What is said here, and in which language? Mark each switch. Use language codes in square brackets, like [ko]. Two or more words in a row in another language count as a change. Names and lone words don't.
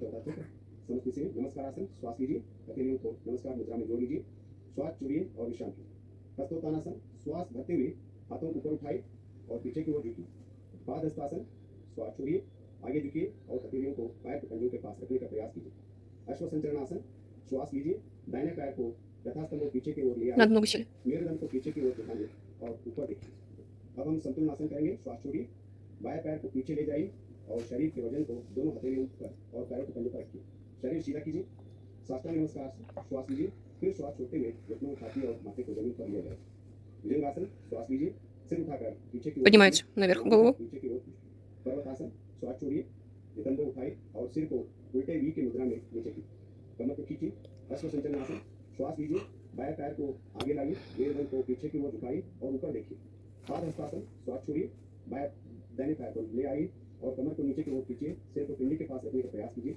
[hi] चौथा चक्र समस्त से नमस्कार आसन, श्वास लीजिए, हथेलियों को नमस्कार मुद्रा में जोड़ लीजिए, श्वास छोड़िए और विश्राम कीजिए। हस्तोत्तानासन, श्वास भरते हुए हाथों को ऊपर उठाए और पीछे की ओर झुकिए। पादहस्तासन, श्वास छोड़िए, आगे झुकिए और हथेलियों को पैर के पंजों के पास रखने का प्रयास कीजिए। अश्व संचलन आसन, श्वास लीजिए, दाहिने पैर को यथास्तंभ पीछे की ओर ले आए, [ru] Надо много сильно. [hi] मेरुदंड को पीछे की ओर झुकाइए और ऊपर देखिए। अब हम संतुलन आसन करेंगे। श्वास छोड़िए, बाएं पैर को पीछे ले जाइए और शरीर के वजन को दोनों हथेलियों पर और पैरों के पंजों पर रखिए। शरीर सीधा कीजिए। साष्टांग नमस्कार, श्वास लीजिए, फिर श्वास छोड़ते हुए घुटनों, छाती और माथे को जमीन पर ले जाए। भुजंगासन, श्वास लीजिए, सिर उठाकर पीछे की ओर [ru] Поднимается наверх голову. [hi] पीछे की ओर। पर्वतासन, श्वास छोड़िए, नितंबों उठाए और सिर को उल्टे वी की मुद्रा में नीचे कीजिए, कमर को खींचिए। अश्व संचलन आसन, श्वास लीजिए, बाएं पैर को आगे लाइए, मेरुदंड को पीछे की ओर झुकाइए और ऊपर देखिए। पाद हस्तासन, श्वास छोड़िए, बाएं दाहिने पैर को ले आइए और कमर को नीचे की ओर खींचिए, सिर को पिंडी के पास रखने का प्रयास कीजिए।